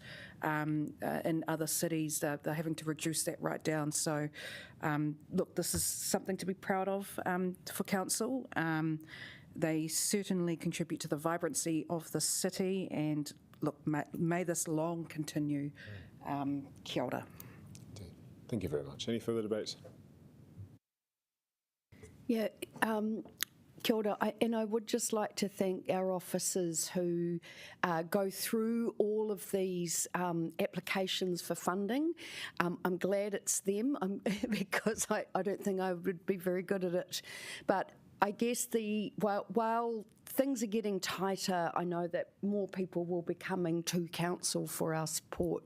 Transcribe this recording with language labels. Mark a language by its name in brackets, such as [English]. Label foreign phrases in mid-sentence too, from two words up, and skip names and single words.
[English] In other cities, they're having to reduce that right down. So, look, this is something to be proud of for council. They certainly contribute to the vibrancy of the city, and look, may this long continue. [Māori] Kia ora. [English] Thank you very much. Any further debate? Yeah, [Māori] kia ora. [English] I would just like to thank our officers who go through all of these applications for funding. I'm glad it's them because I don't think I would be very good at it. But I guess while things are getting tighter, I know that more people will be coming to council for our support.